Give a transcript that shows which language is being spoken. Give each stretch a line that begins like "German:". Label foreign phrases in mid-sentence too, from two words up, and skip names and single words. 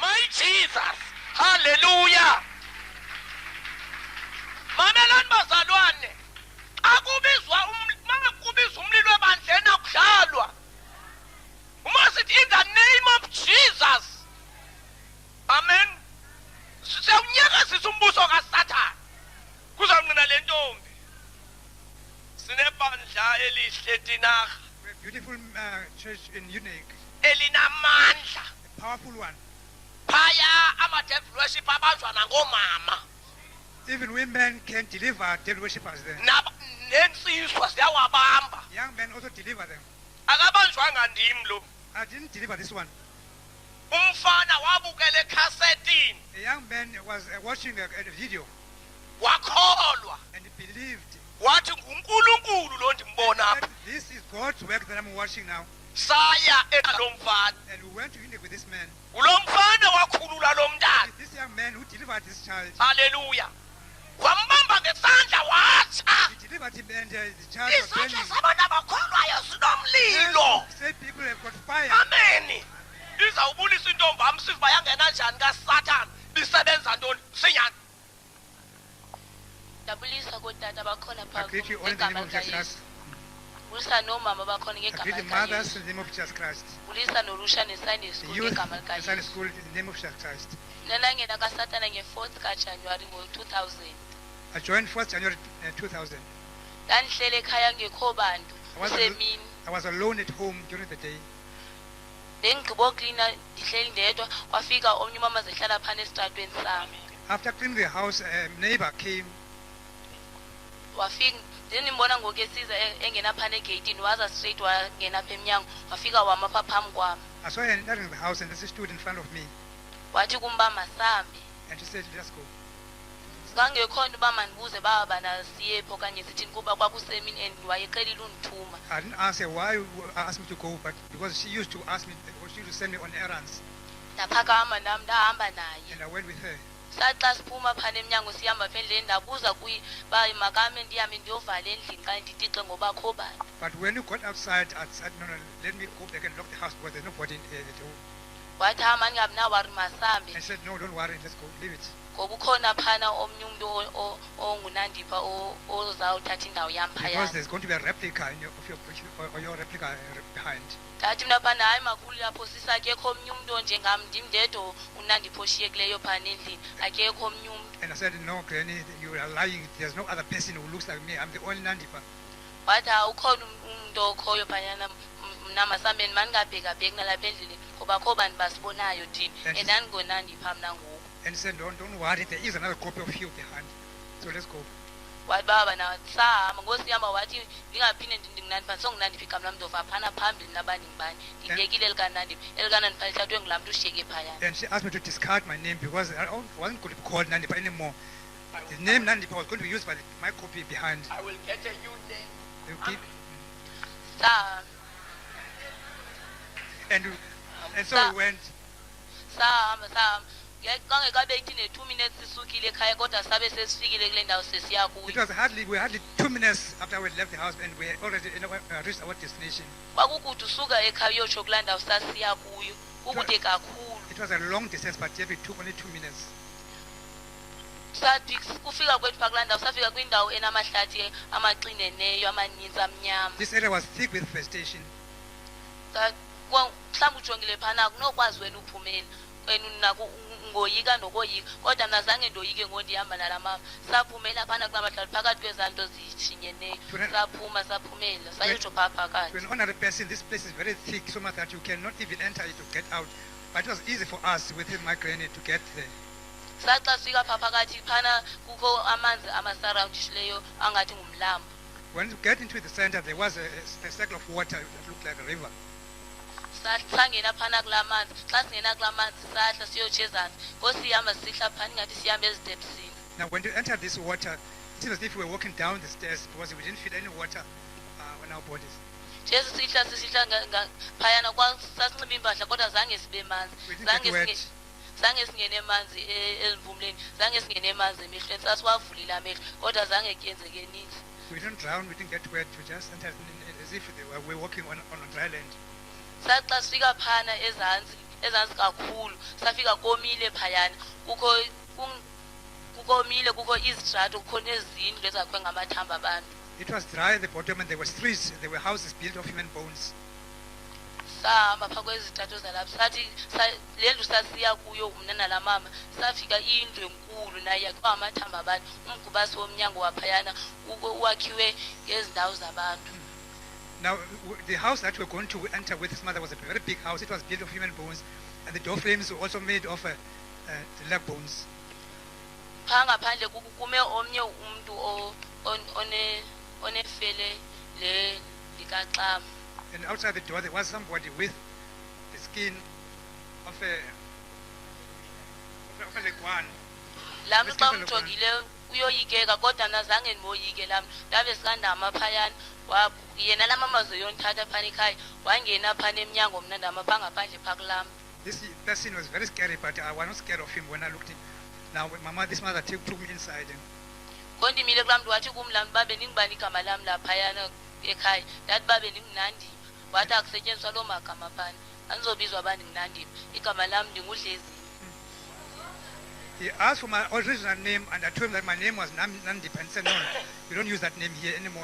Xhosa: Jesus. Hallelujah. Mamelani bazalwane. Akubizwa makubizwa umlilo ebandleni akudlalwa.
English: Must it in the name of Jesus. Amen.
Xhosa: Siyawunyakazisa umbuso kaSathane. Kuzamnqina le ntombi. Sinebandla elihle thina.
English: We're a beautiful church in Unique.
Xhosa: Elinamandla.
English: A powerful one.
Xhosa: Phaya ama-
English: devil worship
Xhosa: abanjwa nangomama.
English: Even women can deliver devil worshippers there.
Xhosa: Nensizwa ziyawabamba.
English: Young men also deliver them.
Xhosa: Akabanjwanga ndim lo.
English: I didn't deliver this one.
Xhosa: Umfana wabukela ekhasetini.
English: A young man was watching a video
Xhosa: Wakholwa.
English: and he believed.
Xhosa: Wathi nguNkulunkulu lo ndimbona.
English: This is God's work that I'm watching now.
Xhosa: Saya ekalomfana.
English: And we went to Unique with this man.
Xhosa: Ulomfana wakhulula lo mntana.
English: This young man who delivered this child.
Xhosa: Hallelujah. Wambamba ngesandla watsha.
English: He delivered him and the child was
Xhosa: Isandla
English: burning.
Xhosa: sabantu abakholwayo sinomlilo.
English: Say people have got fire. Amen.
Xhosa: Izawubulisa intombi amsiza uba yangena njani kaSathane. Bisebenza ntoni? Sinyani. Dabulisa kodata bakhona
English: I greet you all in the name of Jesus Christ.
Xhosa: Bulisa nomama bakhona
English: I greet the
Xhosa: ngegama
English: mothers in the name of Jesus Christ.
Xhosa: Bulisa nolusha neSunday
English: The school youth
Xhosa: ngegama
English: in Sunday
Xhosa: likaYesu.
English: school in the name of Jesus Christ.
Xhosa: Mina ngena kaSathane nge-4th kaJanuary ngo-2000.
English: I joined 1st January 2000.
Xhosa: Ndandihlele ekhaya ngekho bantu kusemini.
English: I was alone at home during the day.
Xhosa: Bengigqiba uklina ndihleli ndedwa kwafika omnye umama zehlala phana esitratweni sami.
English: After cleaning the house, a neighbor came.
Xhosa: Wafika ndimbona ngoku esiza engena phana egeyitini waza straight wangena apha emnyango wafika wama apha phambi kwam.
English: I saw her entering the house and she stood in front of me.
Xhosa: Wathi kumbamba sambi.
English: And she said, let's go.
Xhosa: Ngangekho nto uba mandibuze baba bana siyephi okanye sithini kuba kwakusemini and wayeqelile undithuma.
English: I didn't ask her why you asked me to go, but because she used to ask me, or she used to send me on errands.
Xhosa: Ndaphakama nam ndahamba naye.
English: And I went with her.
Xhosa: Sathi xa siphuma phana emnyango sihamba apha endleleni ndabuza kuye uba makame ndihambe ndiyovala endlini xa nditixe ngoba kho bani.
English: But when you got outside, I said, no, let me go back and lock the house because there's nobody at home.
Xhosa: Wathi hamba ndingabi nawari masambe.
English: And she said, no, don't worry, let's go, leave it.
Xhosa: Ngoba ukhona phana omnye umntu ongunandipha ozawuthatha indawo yam
English: Because
Xhosa: phayana.
English: there's going to be a replica or your replica behind.
Xhosa: Ndathi mna phana hayi makhulu apho sisakekho omnye umntu onjengam ndim ndedwa unandipha oshiyekileyo phana endlini akekho omnye umntu.
English: And I said, no, Granny, you are lying. There's no other person who looks like me. I'm the only Nandipha.
Xhosa: Wathi ukhona umntu okhoyo phayana mna masambeni mandingabhekabheki nalapha endlini ngoba kho bantu basibonayo thina andandingonandipha mna ngoku.
English: And he said, don't worry, there is another copy of you behind. So let's go.
Xhosa: Wathi baba na sahamba ngosihamba wathi ndingaphinde ndingunandipha songunandipha igama lam ndova phana phambili nabani ngibani ndibekile elikanandipha elikanandipha lithathwe ngulaa mntu ushiyeke phayana.
English: And she asked me to discard my name because I wasn't going to be called Nandipha anymore. The name Nandipha was going to be used by my copy behind. I will get a new name. And so we went.
Xhosa: Sahamba kangekabekhi ne-2 minutes sisukile ekhaya kodwa sabe sesifikile kule ndawo sesiya kuyo.
English: It was hardly 2 minutes after we left the house and we already reached our destination.
Xhosa: Kwakukude usuka ekhaya uyotsho kulaa ndawo sasiya kuyo kukude kakhulu.
English: It was a long distance, but yet it took only 2 minutes.
Xhosa: Sathi kufika kwethu phaa kulaa ndawo safika kwindawo enamahlathi amaxineneyo amaninzi amnyama.
English: This area was thick with vegetation.
Xhosa: Mhlawumbi ujongile phana akunokwazi wena uphumela wena unako ngoyika nokoyika kodwa mna zange ndoyike ngondihamba nala mama saphumela phana kulaa mahlathi phakathi kwezaa nto zishinyeneyo saphuma saphumela sayotsho phaa phakathi.
English: To an ordinary person, this place is very thick, so much that you cannot even enter it to get out. But it was easy for us with my granny to get there.
Xhosa: Sathi xa sifika phaa phakathi phana kukho amanzi amasarawundishileyo angathi ngumlambo.
English: When you get into the center, there was a circle of water that looked like a river.
Xhosa: Sangena phana kulaa manzi xa singena kulaa manzi sahla siyotsho ezantsi ngosihamba sihla phana ingathi sihamba ezitepsini.
English: Now when you enter this water, it seems as if we were walking down the stairs because we didn't feel any water on our bodies.
Xhosa: Nje sisihla phayana sasinxiba impahla kodwa zange sibe manzi zange singene emanzi ezimpumleni zange singene emanzi emehlweni sasiwavulile amehlo kodwa zange kuyenzeke ninzi.
English: We didn't drown, we didn't get wet, we just entered as if we were walking on dry land.
Xhosa: Sathi xa sifika phana ezantsi ezantsi kakhulu safika komile phayana kukomile kukho izitrato kukho nezindlu ezakhiwe ngamathamba abantu.
English: It was dry at the bottom and there were streets, there were houses built of human bones.
Xhosa: Sahamba phaa kwezitrato zalapha sathi le ndlu sasiya kuyo mna nalaa mama safika indlu enkulu nayo yakhiwa ngamathamba abantu umgubasi womnyango waphayana wakhiwe ngezi ndawo zabantu.
English: Now, the house that we're going to enter with his mother was a very big house. It was built of human bones, and the door frames were also made of leg bones.
Xhosa: Phaa ngaphandle kume omnye umntu onefele le likaxam.
English: And outside the door there was somebody with the skin of a leguan.
Xhosa: Laa mntu xa umjongile uyoyikeka kodwa nazange ndimoyike laa mntu ndabe sikandama phayana yena laa mama zoyonthatha phana ekhaya wangena phana emnyango mna ndama phaa ngaphandle phaa kulaa mntu.
English: This person was very scary, but I was not scared of him when I looked in. Now, this mother took me inside.
Xhosa: Ngondimile kulaa mntu wathi kum laa mntu babe ndingubani igama lam laphayana ekhaya ndathi babe ndingunandipha wathi akusetyenziswa loo magama phana andizobizwa uba ndingunandipha igama lam ndingudlezini.
English: He asked for my original name, and I told him that my name was Nandipha, and he said, no, you don't use that name here anymore.